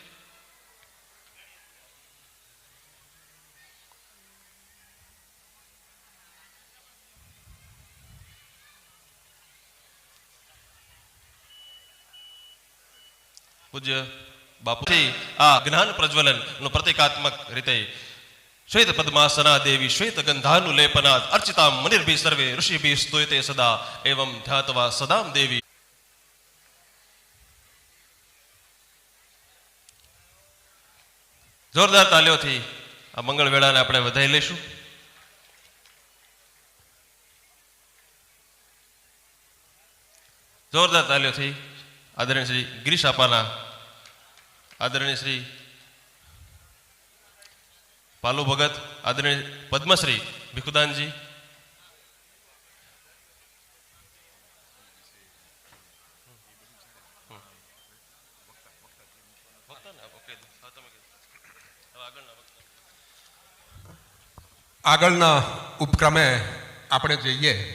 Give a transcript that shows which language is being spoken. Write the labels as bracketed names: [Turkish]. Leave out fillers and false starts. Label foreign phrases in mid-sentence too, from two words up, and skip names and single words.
[Gujarati] પૂજ્ય બાપુથી આ જ્ઞાન પ્રજ્વલન નું પ્રતિકાત્મક રીતે [Sanskrit] श्वेत पद्मासना देवी श्वेत गंधानुलेपनात् अर्चिता मुनिर्भि सर्वे ऋषिभिः स्तुयते सदा एवं ध्यात्वा सदाम देवी. [Hindi] जोरदार तालियों [Gujarati] આ મંગલ વેળાને આપણે વધાવી લેશું. [Hindi] जोरदार तालियों आदरणीय श्री गिरीश आपाना, आदरणीय श्री पालू भगत, आदरणीय पद्मश्री भिखुदान जी, [Gujarati] આગળના ઉપક્રમે આપણે જઈએ.